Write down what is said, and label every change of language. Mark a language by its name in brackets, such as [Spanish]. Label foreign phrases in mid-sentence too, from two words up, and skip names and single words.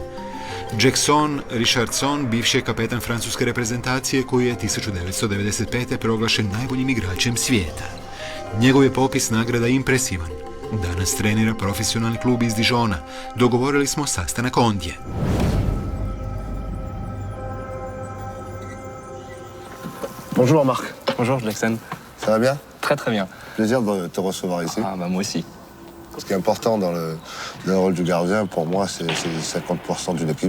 [Croatian] Jackson Richardson, bivši je kapetan francuske reprezentacije koji je 1995. proglašen najboljim igračem svijeta. Njegov je popis nagrada impresivan. Danas trenira profesionalni klub iz Dijona. Dogovorili smo sastanak ondje. [French] Bonjour Marc. Bonjour Jackson. Ça va bien? Très très bien. Plaisir de te recevoir ici. Ah bah moi aussi. Ce qui est important dans le rôle du gardien, pour moi, c'est 50% d'une équipe.